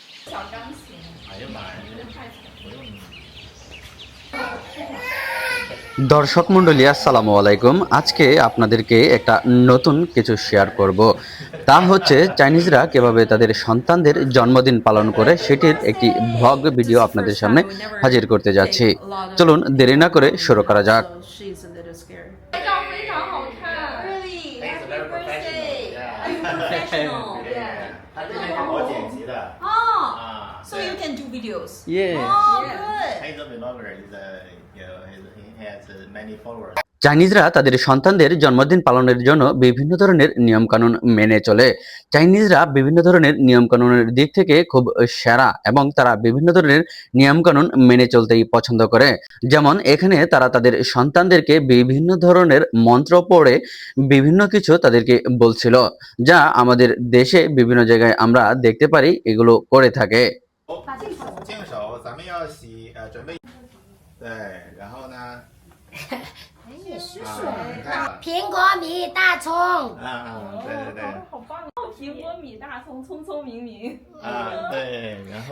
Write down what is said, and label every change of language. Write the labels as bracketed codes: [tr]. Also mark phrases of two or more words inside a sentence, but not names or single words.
[bn] দর্শক মণ্ডলী আসসালামু আলাইকুম। আজকে আপনাদেরকে একটা নতুন কিছু শেয়ার করব। তা হচ্ছে চাইনিজরা কিভাবে তাদের সন্তানদের জন্মদিন পালন করে সেটির একটি [en] vlog video [bn] আপনাদের সামনে হাজির করতে যাচ্ছি। চলুন দেরি না করে শুরু করা যাক। [en] So you can do videos. Yeah. Oh, good. He's a vlogger. He has many followers. [bn] চাইনিজরা তাদের সন্তানদের জন্মদিন পালনের জন্য বিভিন্ন ধরনের নিয়মকানুন মেনে চলে। চাইনিজরা বিভিন্ন ধরনের নিয়মকানুনের দিক থেকে খুব সেরা এবং তারা বিভিন্ন ধরনের নিয়মকানুন মেনে চলতেই পছন্দ করে। যেমন এখানে তারা তাদের সন্তানদেরকে বিভিন্ন ধরনের মন্ত্র পড়ে বিভিন্ন কিছু তাদেরকে বলছিল, যা আমাদের দেশে বিভিন্ন জায়গায় আমরা দেখতে পারি এগুলো করে থাকে। [zh] 净手，咱们要洗准备。对，然后呢？是水你看苹果米大葱，对对对。好棒！苹果米大葱，聪聪明明。对，然后